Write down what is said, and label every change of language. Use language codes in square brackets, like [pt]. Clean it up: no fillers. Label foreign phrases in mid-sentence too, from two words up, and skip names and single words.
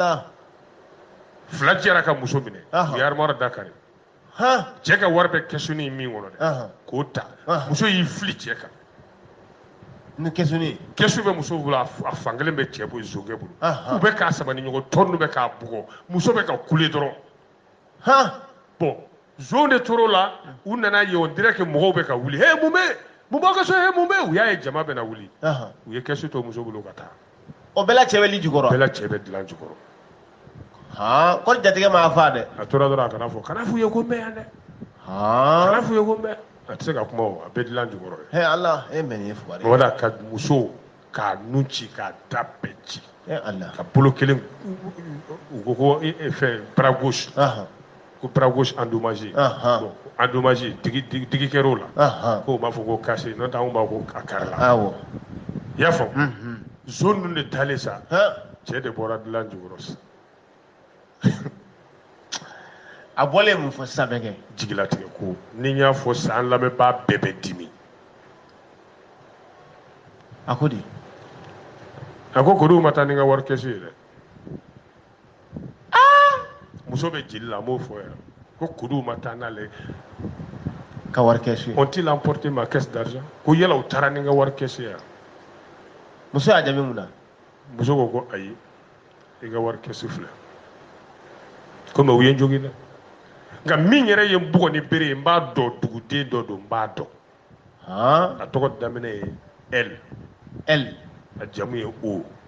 [bm] 2 jɛra ka muso minɛ u ye armoire da kari cɛ ka wari bɛ kɛsuni min kɔnɔ dɛ k'o ta muso y'i fili cɛ kan ni kɛsuni kɛsu bɛ muso bolo a fankelen bɛ cɛ bolo zokɛ bolo u bɛ k'a sama ni ɲɔgɔn tɔ ninnu bɛ k'a bugɔ muso bɛ ka kule dɔrɔn bon zon de tor'o la u nana ye [fr] on dirait que [bm] mɔgɔw bɛ ka wuli mun b'aw ka so mun bɛ u y'a ye jama bɛ na wuli u ye kɛsu to muso bolo ka taa o bɛɛ la cɛ bɛ li jukɔrɔ bɛɛ la cɛ bɛ dilan jukɔrɔ ko jatigɛ m'a fa dɛ a tora dɔrɔn a kana f'u ye ko n bɛ yan dɛ kana f'u ye ko n bɛ a tɛ se ka kuma o a bɛ dilan jukɔrɔ ye ala e mɛ nin ye fugari wala ka muso k'a nun ci k'a da bɛɛ ci ka bolo kelen u ko fɛn [fr] bras gauche [bm] ko [fr] bras gauche endommagé bon endommagé [bm] digi kɛr'o la k'o b'a fɔ ko cassé n'o tɛ anw b'a ko a kari la i y'a faamu zone ninnu de taalen sa cɛ de bɔra dilan jukɔrɔ sa a bɔlen mun fɔ sisan bɛ kɛ jigilatigɛ ko ni n y'a fɔ san lamɛnbaa bɛɛ bɛ dimi a ko di a ko Kodiw ma taa ni n ka wari kɛsu ye dɛ muso bɛ jeli la a m'o fɔ yan ko Kodiw ma taa n'ale ka wari kɛsu ye [fr] ont-ils emporté ma caisse d'argent [bm] ko yala u taara ni n ka wari kɛsu ye muso y'a jaabi mun na muso ko ayi i ka wari kɛsu filɛ ko mɛ u ye n jogin dɛ nka min yɛrɛ ye n bugɔ ni bere ye n b'a dɔn duguden dɔ don n b'a dɔn a tɔgɔ daminɛ ye L a jamu ye O